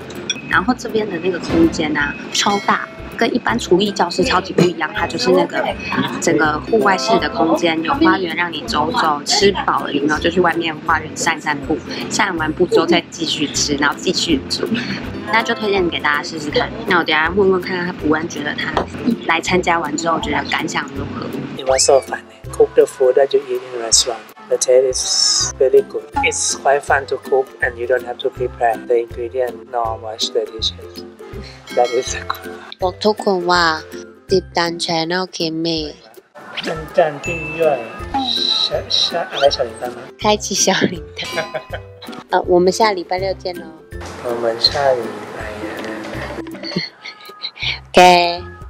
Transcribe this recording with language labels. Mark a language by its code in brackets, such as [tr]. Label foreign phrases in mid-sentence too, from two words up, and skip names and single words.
[zh] 然后这边的那个空间啊，超大。跟一般厨艺教室超级不一样，它就是那个整个户外式的空间，有花园让你走走，吃饱了然后就去外面花园散散步，散完步之后再继续吃，然后继续煮。那就推荐给大家试试看。那我等一下问问看看他普安觉得他来参加完之后觉得感想如何。 [en] It was so fun. Cook the food that you eat in the restaurant. The taste is really good. It's quite fun to cook, and you don't have to prepare the ingredient nor wash the dishes. That is a good. [th] บอกทุกคนว่าติดตาม channel เคมมี่ [zh] 按赞订阅อะไร小铃铛吗？开启小铃铛。我们下礼拜6见喽。我们下礼拜。 OK。